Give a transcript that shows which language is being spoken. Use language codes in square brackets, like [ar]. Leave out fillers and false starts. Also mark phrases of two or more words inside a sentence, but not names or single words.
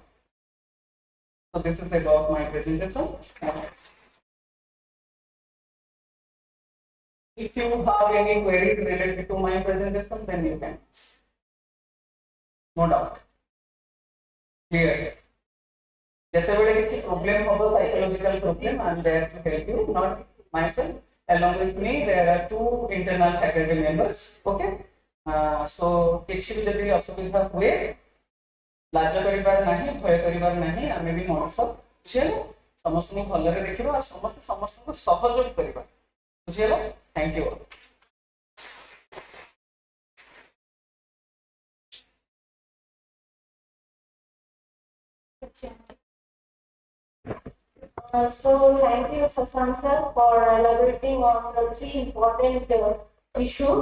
[en] So this is about my presentation. If you have any queries related to my presentation, then you can ask. No doubt. Clear. [or] ଯେତେବେଳେ କିଛି [en] problem ହେବ psychological problem, I am there to help you, not myself. Along with me, there are two internal faculty members. Okay. [or] So କିଛି ବି ଯଦି ଅସୁବିଧା ହୁଏ, ଲାଜ କରିବାର ନାହିଁ, ଭୟ କରିବାର ନାହିଁ, ଆମେ ବି ମଣିଷ, ବୁଝିହେଲା? ସମସ୍ତଙ୍କୁ ଭଲରେ ଦେଖିବା ଆଉ ସମସ୍ତଙ୍କୁ ସହଯୋଗ କରିବା, ବୁଝିହେଲା? [en] Thank you. So thank you, Sasan sir, for elaborating on the three important issues.